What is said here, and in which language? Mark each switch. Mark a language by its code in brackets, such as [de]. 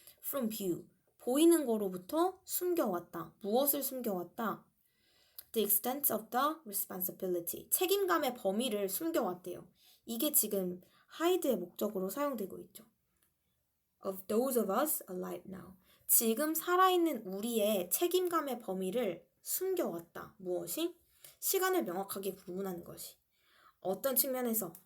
[ko] From view, 보이는 거로부터 숨겨왔다. 무엇을 숨겨왔다? [en] The extent of the responsibility, [ko] 책임감의 범위를 숨겨왔대요. 이게 지금 hide의 목적으로 사용되고 있죠. [en] Of those of us alive now. [ko] 지금 살아있는 우리의 책임감의 범위를 숨겨왔다. 무엇이? 시간을 명확하게 구분하는 것이. 어떤 측면에서?